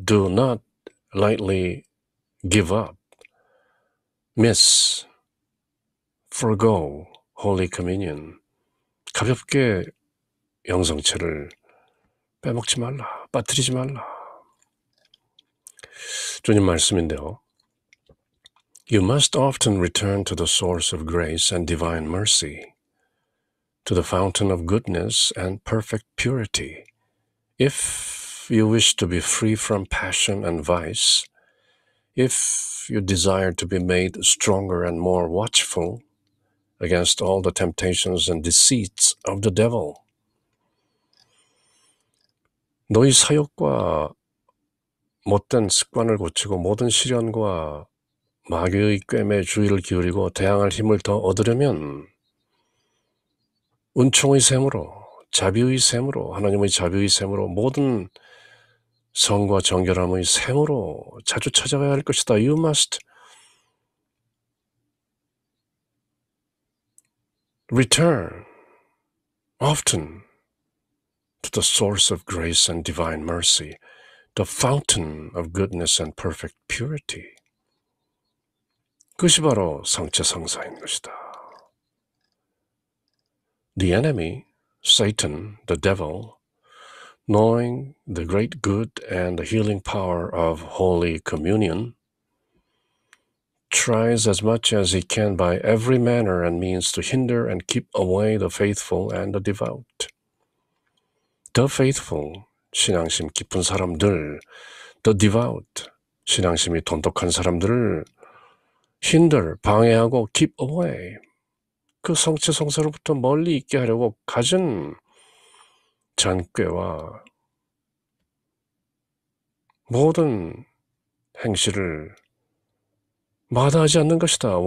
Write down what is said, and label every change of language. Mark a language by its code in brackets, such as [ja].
[en] Do not lightly give up, miss, forego Holy Communion. [ko] 가볍게 영성체를 빼먹지 말라, 빠뜨리지 말라. 주님 말씀인데요. [en] You must often return to the source of grace and divine mercy, to the fountain of goodness and perfect purity, if you wish to be free from passion and vice, if you desire to be made stronger and more watchful against all the temptations and deceits of the devil. [ko] 너희 사욕과 못된 습관을 고치고 모든 시련과 마귀의 꿰매에 주의를 기울이고 대항할 힘을 더 얻으려면 은총의 샘으로, 자비의 샘으로, 하나님의 자비의 샘으로, 모든 성과 정결함의 샘으로 자주 찾아가야 할 것이다. [en] You must return often to the source of grace and divine mercy, the fountain of goodness and perfect purity. [ko] 그것이 바로 성체 성사인 것이다. [en] The enemy, Satan, the devil, knowing the great good and the healing power of Holy Communion, tries as much as he can by every manner and means to hinder and keep away the faithful and the devout. The faithful, [ko] 신앙심 깊은 사람들, [en] the devout, [ko] 신앙심이 돈독한 사람들을 hinder, 방해하고 [en] keep away, [ko] 그 성체 성사로부터 멀리 있게 하려고 갖은 잔꾀와 모든 행실을 마다하지 않는 것이다.